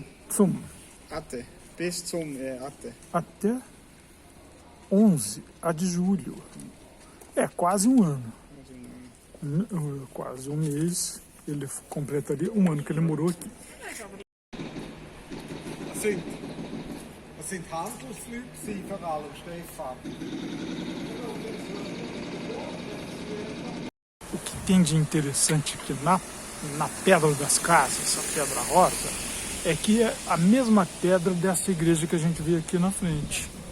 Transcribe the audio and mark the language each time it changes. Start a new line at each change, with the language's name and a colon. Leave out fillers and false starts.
German: Zum.
Portuguese: Até.
German: Bis zum,
Portuguese: até. Até 11 de julho. É quase um ano. Quase um mês. Ele completaria um ano que ele morou aqui. Assim.
German: Das sind Handelsleute gewesen, vor allem, Stefan.
Portuguese: O que tem de interessante aqui na pedra das casas, essa pedra rosa, é que é a mesma pedra dessa igreja que a gente vê aqui na frente.